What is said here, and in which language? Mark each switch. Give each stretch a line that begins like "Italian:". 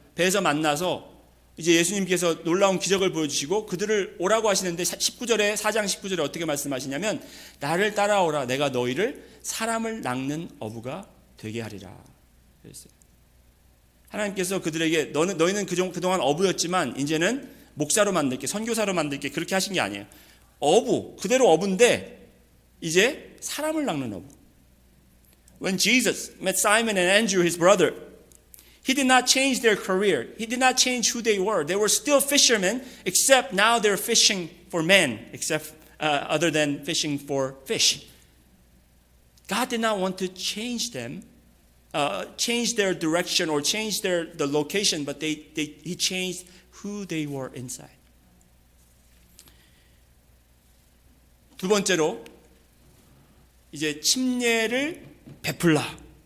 Korean: 배에서 만나서 이제 예수님께서 놀라운 기적을 보여주시고 그들을 오라고 하시는데 4장 19절에 어떻게 말씀하시냐면 나를 따라오라 내가 너희를 사람을 낚는 어부가 되게 하리라 그랬어요. 하나님께서 그들에게 너희는 그동안 어부였지만 이제는 목사로 만들게 선교사로 만들게 그렇게 하신 게 아니에요. 어부 그대로 어부인데 이제 사람을 낚는 어부.
English: When Jesus met Simon and Andrew his brother, He did not change their career. He did not change who they were. They were still fishermen, except now they're fishing for men, other than fishing for fish. God did not want to change them, change their direction or change the location, but He changed who they were inside.
Korean: 두 번째로 이제 침례를 베풀라.